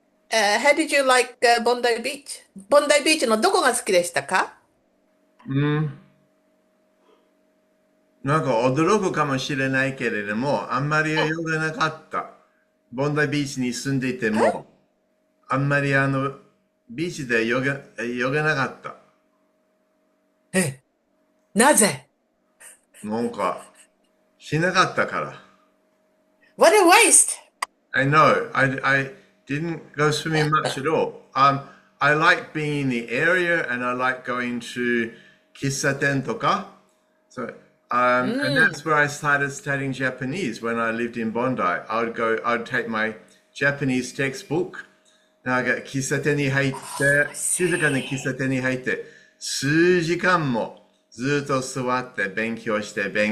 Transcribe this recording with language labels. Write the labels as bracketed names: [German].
[English] How did you like Bondi Beach? [Japanese] Bondi Beach のどこが好きでしたか？うん。なんか驚くかもしれないけれども、あんまり泳がなかった。ボンダイビーチに住んでいても、あんまりビーチで泳げなかった。え、なぜ？なんか、しなかったから。 [English] What a waste! I know. I didn't go swimming much at all. I like being in the area and I like going to [Japanese] 喫茶店 とか. [English] So, and that's where I started studying Japanese when I lived in Bondi. I'd take my Japanese textbook. [Japanese] なんか喫茶店に入って、静かに喫茶店に入って、数時間もずっと座って勉強して。